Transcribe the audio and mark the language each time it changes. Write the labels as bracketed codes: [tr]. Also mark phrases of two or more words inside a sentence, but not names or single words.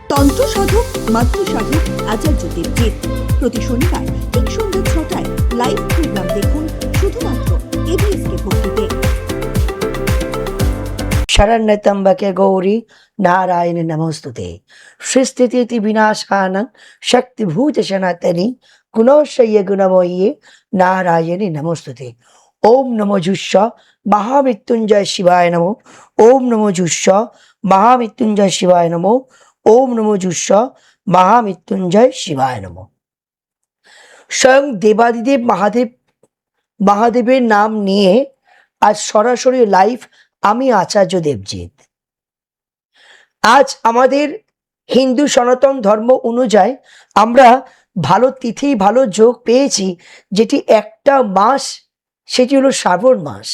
[bn] তন্ত্র সাধক মাতৃ সাধক আচার্য দেবজিৎ প্রতি শনিবার ঠিক সন্ধ্যা ৬টায় [en] live program [bn] দেখুন শুধুমাত্র এবিএসকে ভক্তিতে। [sa] शरण्यत्र्यम्बके गौरी नारायण नमोस्तुते सृष्टिस्थिति विनाशानं शक्तिभूत सनातनी गुणोशय्य गुणमयी नारायणी नमोस्तुते। ओम नमो जुष्ष महामृत्युंजय शिवाय नमो। ओम नमो जुष्ष महामृत्युंजय शिवाय नमो। ओम नमो जुष्ष महामृत्युंजय शिवाय नमो। [bn] স্বয়ং দেবাদিদেব মহাদেবের নাম নিয়ে আজ সরাসরি লাইভ আমি আচার্য দেবজিৎ। আজ আমাদের হিন্দু সনাতন ধর্ম অনুযায়ী আমরা ভালো তিথি ভালো যোগ পেয়েছি, যেটি একটা মাস, সেটি হলো শ্রাবণ মাস।